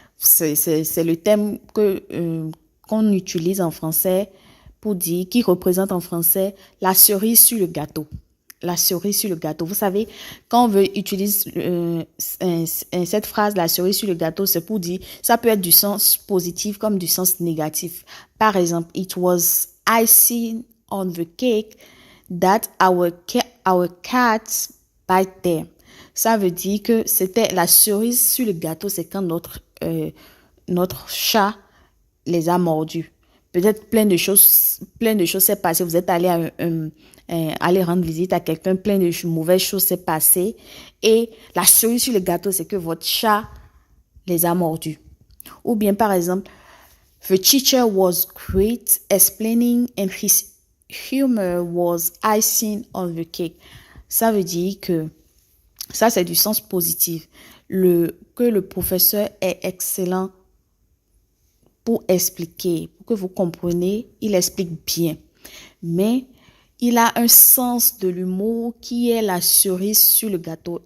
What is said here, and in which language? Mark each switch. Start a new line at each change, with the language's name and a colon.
French: C'est le thème qu'on utilise en français pour dire, qui représente en français la cerise sur le gâteau. La cerise sur le gâteau. Vous savez, quand on veut utiliser cette phrase, la cerise sur le gâteau, c'est pour dire, ça peut être du sens positif comme du sens négatif. Par exemple,
English: it was icing on the cake that our cat by them.
French: Ça veut dire que c'était la cerise sur le gâteau, c'est quand notre chat les a mordus. Peut-être plein de choses s'est passé. Vous êtes allé aller rendre visite à quelqu'un, plein de mauvaises choses s'est passé. Et la cerise sur le gâteau, c'est que votre chat les a mordus. Ou bien, par exemple,
English: the teacher was great explaining and his humor was icing on the cake.
French: Ça veut dire que ça, c'est du sens positif. Que le professeur est excellent pour expliquer, pour que vous compreniez, il explique bien. Mais il a un sens de l'humour qui est la cerise sur le gâteau.